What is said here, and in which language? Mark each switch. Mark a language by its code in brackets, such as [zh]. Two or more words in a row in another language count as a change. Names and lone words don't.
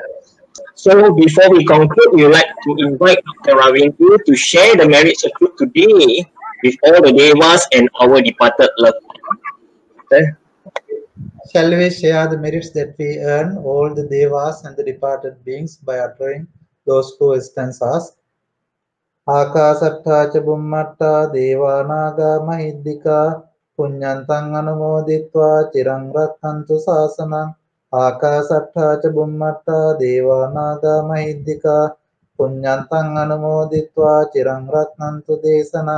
[en] So before we conclude, we would like to invite Dr. Ravindu to share the merits of truth today with all the devas and our departed loved ones. Doctor? Shall we share the merits that we earn, all the devas and the departed beings, by uttering those two stanzas? [pi] ආකාසට්ඨා ච බුම්මට්ඨා දේවා නාග මහිද්దికා පුඤ්ඤන්තං අනුමෝදිත්වා චිරං රක්ඛන්තු ශාසනං ආකාසට්ඨා ච බුම්මට්ඨා දේවා නාග මහිද්దికා පුඤ්ඤන්තං අනුමෝදිත්වා චිරං රක්ඛන්තු දේශනං